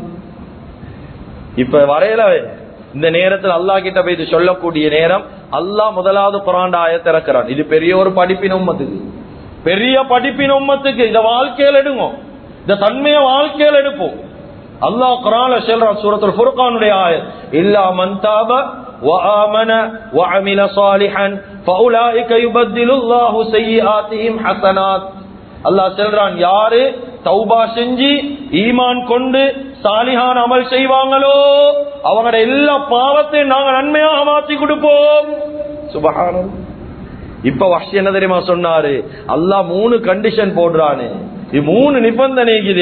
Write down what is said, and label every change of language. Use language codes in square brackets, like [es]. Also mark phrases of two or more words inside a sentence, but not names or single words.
[ta] இப்ப வரையில இந்த நேரத்தில் அல்லாஹ் கிட்ட போய் சொல்லக்கூடிய நேரம், அல்லாஹ் முதலாவது குர்ஆன் ஆயத்தை இறக்குறான். இது பெரிய ஒரு படிப்பின் உம்மத்துக்கு, பெரிய படிப்பின் உம்மத்துக்கு. இத வாழ்க்கையில் எடுங்க, இந்த தன்மையை வாழ்க்கையில் எடுப்போம். அல்லாஹ் குர்ஆன்ல சொல்றான், சூரத்துல் ஃபுர்கானுடைய ஆயத், [ar] إلا من تاب وآمن وعمل صالحا فأولئك يبدل الله سيئاتهم حسنات. [ta] அல்லாஹ் சொல்றான், யாரு தௌபா செஞ்சு ஈமான் கொண்டு [ar] صالحا عمل [ta] செய்வாங்களோ அவங்களோட எல்லா பாவத்தையும் நாங்க நன்மையாக மாற்றி கொடுப்போம். சுப்ஹானல்லாஹ். இப்ப வஹ்ஷி என்ன தெரியுமா சொன்னாரு? அல்லாஹ் 3 கண்டிஷன் போடுறானே, இது 3 நிபந்தனை இருக்குது.